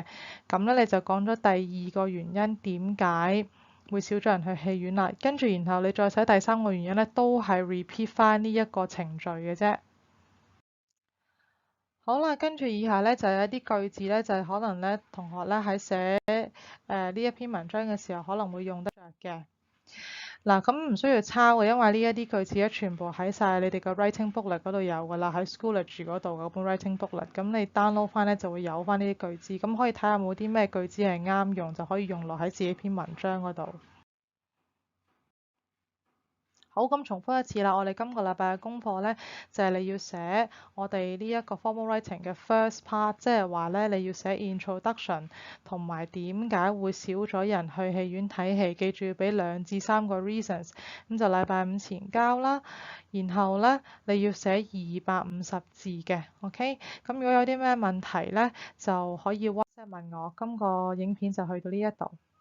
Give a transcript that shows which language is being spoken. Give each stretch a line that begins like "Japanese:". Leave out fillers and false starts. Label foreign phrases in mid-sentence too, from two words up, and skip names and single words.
Cantonese: 咁咧你就講咗第二個原因點解會少咗人去戲院啦，跟住然後你再寫第三個原因咧，都係 repeat 翻呢一個程序嘅啫。好啦，跟住以下咧就有一啲句子咧，就係可能咧同學咧喺寫呢一篇文章嘅時候可能會用得着嘅。嗱，咁唔需要抄嘅，因為呢一啲句子咧全部喺晒你哋個
English: writing booklet
Cantonese: 嗰度有㗎啦，喺 Schoology 嗰度嗰本
English: writing booklet。
Cantonese: 咁你 download 翻咧就會有翻呢啲句子，咁可以睇下有冇啲咩句子係啱用，就可以用落喺自己篇文章嗰度。好，咁重複一次啦，我哋今個禮拜嘅功課咧就係你要寫我哋呢一個
English: formal writing
Cantonese: 嘅
English: first part，
Cantonese: 即係話咧你要寫 introduction 同埋點解會少咗人去戲院睇戲，記住要俾2至3個 reasons， 咁就禮拜5前交啦。然後咧你要寫250字嘅 ，OK？咁如果有啲咩問題咧就可以 WhatsApp 問我。今個影片就去到呢一度。